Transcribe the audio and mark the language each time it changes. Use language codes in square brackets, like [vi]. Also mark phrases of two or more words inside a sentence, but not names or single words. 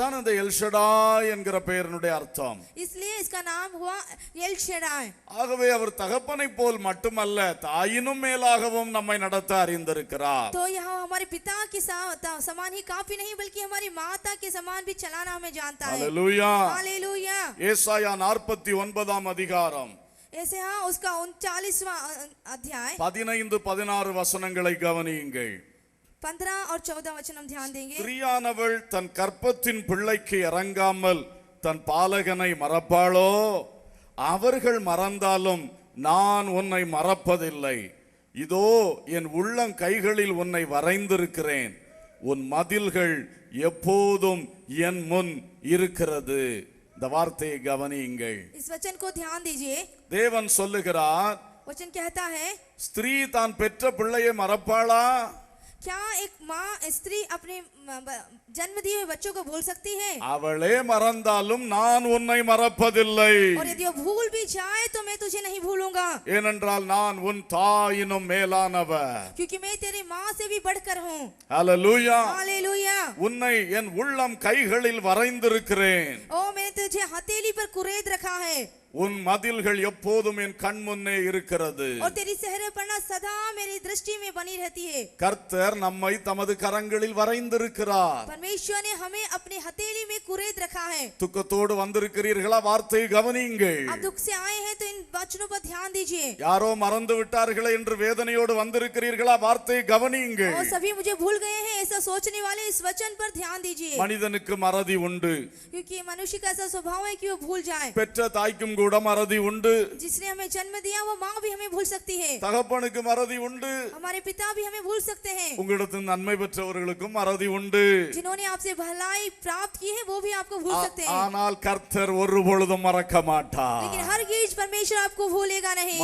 [ta] அதான் அந்த எல்ஷடாய் என்கிற பெயரினுடைய அர்த்தம். [hi] इसलिए इसका नाम हुआ एलशडाय। [ta] ஆகவே அவர் தகப்பனை போல் மட்டுமல்ல தாயினும் மேலாகவும் நம்மை நடத்த அறிந்திருக்கிறார். [hi] तो यहाँ हमारे पिता के समान ही काफी नहीं बल्कि हमारी माता के समान भी चलाना हमें जानता है। [ta] ஹல்லேலூயா. [hi] हालेलुया। [ta] ஏசாயா 49 அதிகாரம் [hi] ऐसे हाँ उसका 39वां अध्याय [ta] 15-16 வசனங்களை கவனியுங்கள். [hi] 15 और 14 वचन हम ध्यान देंगे। [ta] ஸ்திரீயானவள் தன் கற்பத்தின் பிள்ளைக்கு இறங்காமல் தன் பாலகனை மறப்பாளோ? அவர்கள் மறந்தாலும் நான் உன்னை மறப்பதில்லை. இதோ என் உள்ளம் கைகளில் உன்னை வரைந்திருக்கிறேன். உன் மதில்கள் எப்போதும் என் முன் இருக்கிறது. இந்த வார்த்தையை கவனியுங்கள். [hi] इस वचन को ध्यान दीजिए। [ta] தேவன் சொல்லுகிறார், [hi] वचन कहता है, [ta] ஸ்திரீ தான் பெற்ற பிள்ளையை மறப்பாளா? [hi] क्या एक माँ स्त्री अपने जन्म दिए हुए बच्चों को भूल सकती है? [ta] அவளே மறந்தாலும் நான் உன்னை மறப்பதில்லை. [hi] और यदि वो भूल भी जाए तो मैं तुझे नहीं भूलूंगा, [ta] ஏனென்றால் நான் உன் தாயினும் மேலானவர். [hi] क्योंकि मैं तेरी माँ से भी बढ़कर हूँ। [ta] ஹல்லேலூயா. [hi] हालेलुया। [ta] உன்னை என் உள்ளம் கைகளில் வரைந்திருக்கிறேன். [hi] ओ मैंने तुझे हथेली पर कुरेद रखा है, [ta] உன் மதில்கள் எப்போதும் என் கண் முன்னே இருக்கிறது. [hi] और तेरी शहरपना सदा मेरी दृष्टि में बनी रहती है। [ta] கர்த்தர் நம்மை தமது கரங்களில் வரைந்திருக்கிறார். [hi] परमेश्वर ने हमें अपने हथेली में कुरेद रखा है। [ta] துக்கத்தோடு வந்திருக்கிறீர்களா? வார்த்தையை கவனியுங்கள். [hi] आप दुख से आए हैं तो इन वचनों पर ध्यान दीजिए। [ta] யாரோ மறந்து விட்டார்களே என்று வேதனையோடு வந்திருக்கிறீர்களா? வார்த்தையை கவனியுங்கள். [hi] और सभी मुझे भूल गए हैं ऐसा सोचने वाले इस वचन पर ध्यान दीजिए, [ta] மனிதனுக்கு மறதி உண்டு. [hi] क्योंकि मनुष्य का ऐसा स्वभाव है कि वो भूल जाए। [ta] பெற்ற தாய்க்கும் கூட மறதி உண்டு. [hi] जिसने हमें जन्म दिया वो माँ भी हमें भूल सकती है, [ta] தகப்பனுக்கு மறதி உண்டு. [hi] हमारे पिता भी हमें भूल सकते हैं। [ta] உங்களிடத்தில் நன்மை பெற்றவர்களுக்கும் மறதி உண்டு. [hi] जिन्होंने आपसे भलाई प्राप्त की है वो भी आपको भूल सकते हैं, [ta] ஆனால் கர்த்தர் ஒரு பொழுதும் மறக்க மாட்டார். [hi] लेकिन हरगिज परमेश्वर आपको भूलेगा नहीं।